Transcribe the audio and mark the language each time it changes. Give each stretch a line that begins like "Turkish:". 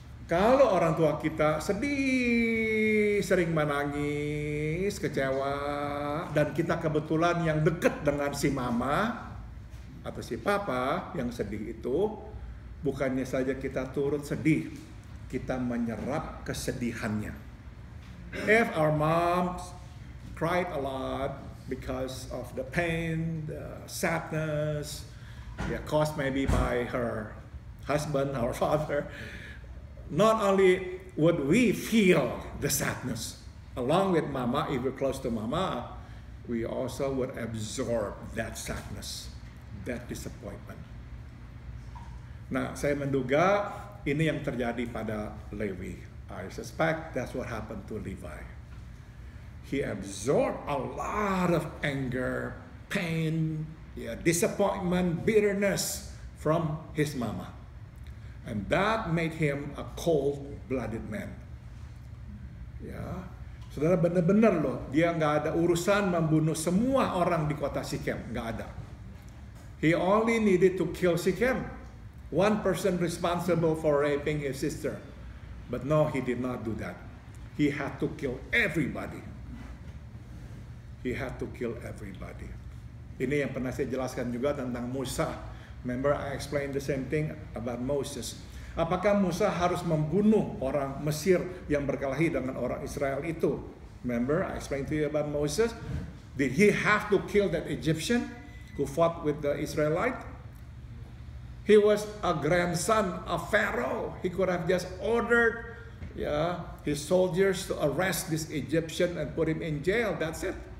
Indonesian: Kalau orang tua kita sedih, sering menangis, kecewa, dan kita kebetulan yang dekat dengan si mama atau si papa yang sedih itu, bukannya saja kita turut sedih, kita menyerap kesedihannya.
English: If our mom cried a lot because of the pain, the sadness, caused maybe by her husband, our father, not only would we feel the sadness along with mama, if we're close to mama, we also would absorb that sadness, that disappointment.
Indonesian: Nah, saya menduga ini yang terjadi pada Lewi.
English: I suspect that's what happened to Levi. He absorbed a lot of anger, pain, disappointment, bitterness from his mama. And that made him a cold-blooded man.
Indonesian: Ya, saudara, benar-benar loh, dia nggak ada urusan membunuh semua orang di kota Sikem, nggak ada.
English: He only needed to kill Sikem, one person responsible for raping his sister. But no, he did not do that. He had to kill everybody. He had to kill everybody.
Indonesian: Ini yang pernah saya jelaskan juga tentang Musa.
English: Remember, I explained the same thing about Moses.
Indonesian: Apakah Musa harus membunuh orang Mesir yang berkelahi dengan orang Israel itu?
English: Remember, I explained to you about Moses. Did he have to kill that Egyptian who fought with the Israelite? He was a grandson of Pharaoh. He could have just ordered his soldiers to arrest this Egyptian and put him in jail. That's it.